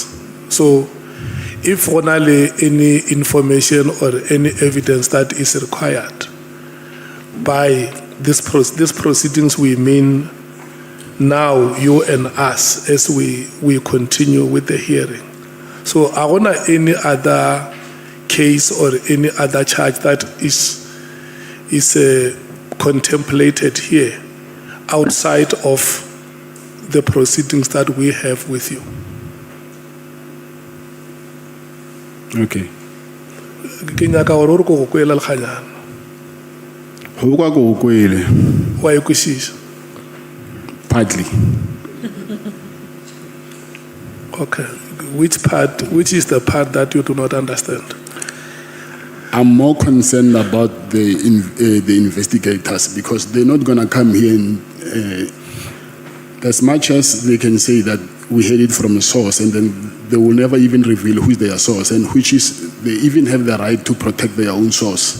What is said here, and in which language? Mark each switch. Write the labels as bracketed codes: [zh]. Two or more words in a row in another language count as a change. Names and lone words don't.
[en] So, if only any information or any evidence that is required by this proceedings, we mean now you and us as we continue with the hearing. So I want any other case or any other charge that is contemplated here outside of the proceedings that we have with you? Okay. [nso] Ke nyaka gore o re ko go kwela lekganyana. Go kwa go kwele. Wa e kwešiša? [en] Partly. Okay. Which is the part that you do not understand? I'm more concerned about the investigators because they're not going to come here and as much as they can say that we had it from a source and then they will never even reveal who is their source and which is they even have the right to protect their own source.